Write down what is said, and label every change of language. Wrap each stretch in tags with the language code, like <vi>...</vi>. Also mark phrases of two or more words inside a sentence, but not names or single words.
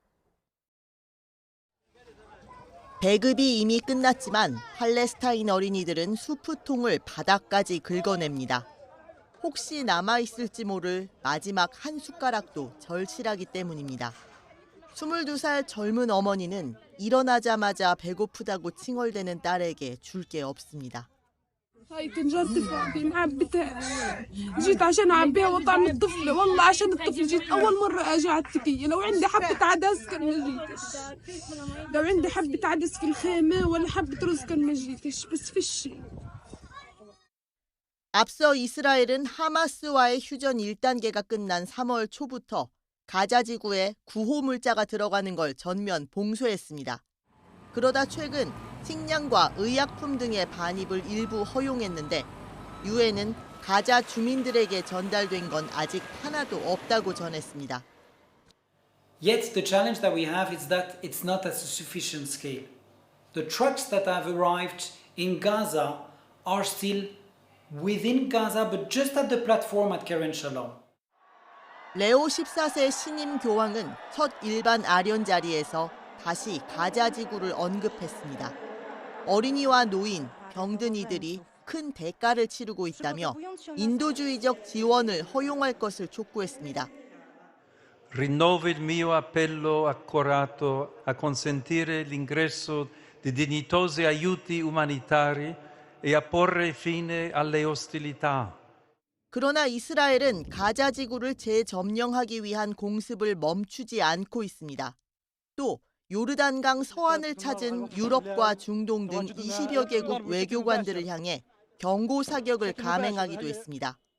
<ko>배급이 이미 끝났지만 팔레스타인 어린이들은 수프통을 바닥까지 긁어냅니다. 혹시 남아있을지 모를 마지막 한 숟가락도 절실하기 때문입니다. 22살 젊은 어머니는 일어나자마자 배고프다고 칭얼대는 딸에게 줄 게 없습니다.</ko> <ar>جيت عشان اعبيها وطعم الطفل والله عشان الطفل جيت اول مره اجي على التكيه لو عندي حبه عدس كان ما جيتش لو عندي حبه عدس في الخيمه ولا حبه رز كان ما جيتش بس فيش.</ar> <ko>앞서 이스라엘은 하마스와의 휴전 1단계가 끝난 3월 초부터 가자 지구에 구호 물자가 들어가는 걸 전면 봉쇄했습니다. 그러다 최근 식량과 의약품 등의 반입을 일부 허용했는데 유엔은 가자 주민들에게 전달된 건 아직 하나도 없다고 전했습니다.</ko> <en>Yet the challenge that we have is that it's not at a sufficient scale. The trucks that have arrived in Gaza are still within Gaza, but just at the platform at Kerem Shalom.</en> <ko>레오 14세 신임 교황은 첫 일반 아련 자리에서 다시 가자 지구를 언급했습니다. 어린이와 노인, 병든 이들이 큰 대가를 치르고 있다며 인도주의적 지원을 허용할 것을 촉구했습니다.</ko> <it>Rinnovo il mio appello accorato a consentire l'ingresso di dignitosi aiuti umanitari e a porre fine alle ostilità.</it> <ko>그러나 이스라엘은 가자 지구를 재점령하기 위한 공습을 멈추지 않고 있습니다. 또 요르단강 서안을 찾은 유럽과 중동 등 20여 개국 외교관들을 향해 경고 사격을 감행하기도 했습니다.</ko>